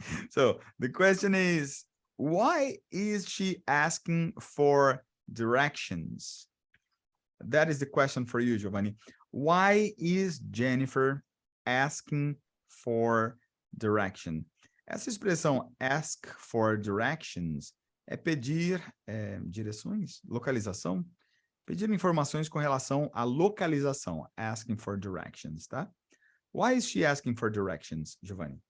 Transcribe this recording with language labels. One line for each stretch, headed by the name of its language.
English: So the question is, why is she asking for directions? That is the question for you, Giovanni. Why is Jennifer asking for direction?
Portuguese: Essa expressão ask for directions é pedir direções, localização, pedir informações com relação à localização,
English: asking for directions,
Portuguese: tá?
English: Why is she asking for directions, Giovanni?